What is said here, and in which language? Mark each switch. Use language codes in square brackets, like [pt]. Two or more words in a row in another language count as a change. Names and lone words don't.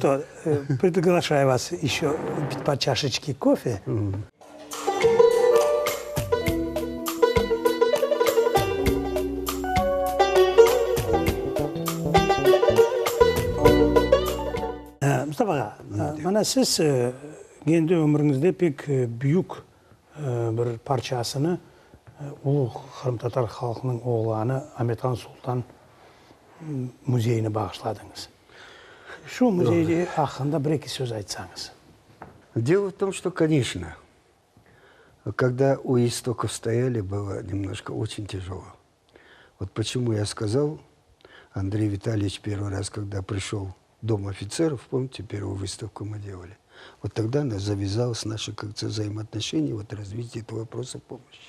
[ru] что, приглашаю вас еще выпить по чашечке кофе. Мустафа, [crh] mana siz kendi ömrünüzde pek büyük bir parçasını Ulu Kırım Tatar halkının oğlanı Ahmethan Sultan muzeyine bağışladınız. Şu müzeyi hakkında bir iki söz айтсаңыз. [ru] Дело в том, что, конечно, когда у истоков стояли, было немножко очень тяжело. Вот почему я сказал, Андрей Витальевич первый раз, когда пришел в Дом офицеров, помните, первую выставку мы делали, вот тогда завязалось наше как-то взаимоотношение, вот развитие этого вопроса помощи.